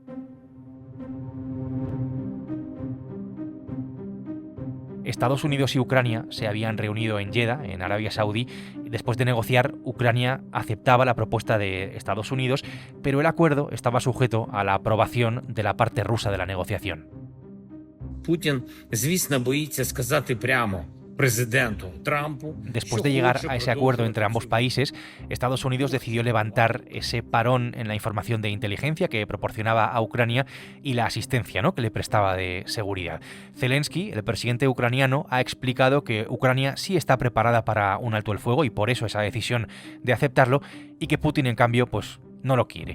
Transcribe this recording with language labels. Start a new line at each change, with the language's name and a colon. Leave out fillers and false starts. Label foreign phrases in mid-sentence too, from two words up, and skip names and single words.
Spanish: Estados Unidos y Ucrania se habían reunido en Jeddah, en Arabia Saudí. Después de negociar, Ucrania aceptaba la propuesta de Estados Unidos, pero el acuerdo estaba sujeto a la aprobación de la parte rusa de la negociación. Putin,
Ukrainian: звісно, боїться сказати прямо президенту Трампу.
Spanish: Después de llegar a ese acuerdo entre ambos países, Estados Unidos decidió levantar ese parón en la información de inteligencia que proporcionaba a Ucrania y la asistencia, ¿no?, que le prestaba de seguridad. Zelensky, el presidente ucraniano, ha explicado que Ucrania sí está preparada para un alto el fuego y por eso esa decisión de aceptarlo, y que Putin, en cambio, pues no lo quiere.